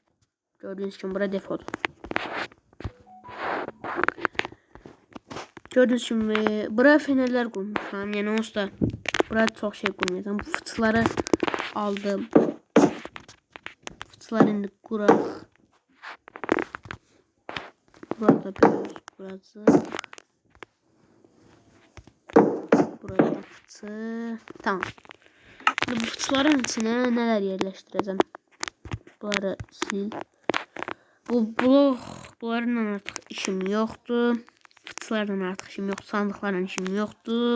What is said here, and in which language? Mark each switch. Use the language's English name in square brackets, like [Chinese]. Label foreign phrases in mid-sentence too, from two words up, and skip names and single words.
[Azerbaijani] Gördüyünüz kimi bura depodur. Gördüyünüz kimi bura fenerlər qurmuşam. Yəni onsuz da bura çox şey qurmayacağam. Bu fıçıları aldım. Fıçıları indi quraq. Burada biraz quracaq. [Turkish] Buraya da fıçı. Tamam. Bu fıçıların içine neler yerleştireceğim? Bunları sil. Bu blok, bunlarla artık işim yoktu. Fıçılarla artık işim yok. Sandıklarla işim yoktu.